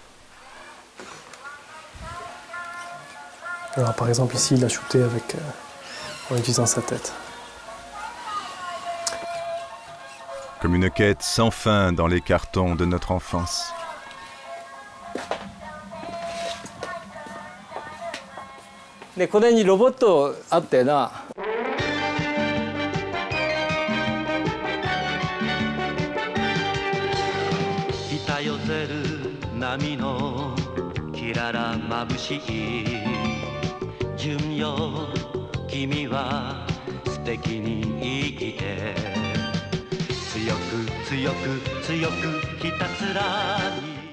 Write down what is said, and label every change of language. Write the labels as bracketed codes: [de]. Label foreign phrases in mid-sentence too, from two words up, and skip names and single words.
[fr] Alors, par exemple, ici, il a shooté en utilisant sa tête. Comme une quête sans fin dans les cartons de notre enfance. De, [ja] これにロボットあったよな。北寄せる波のきららまぶしい純よ君は素敵に生きて強く強く強くひたすらに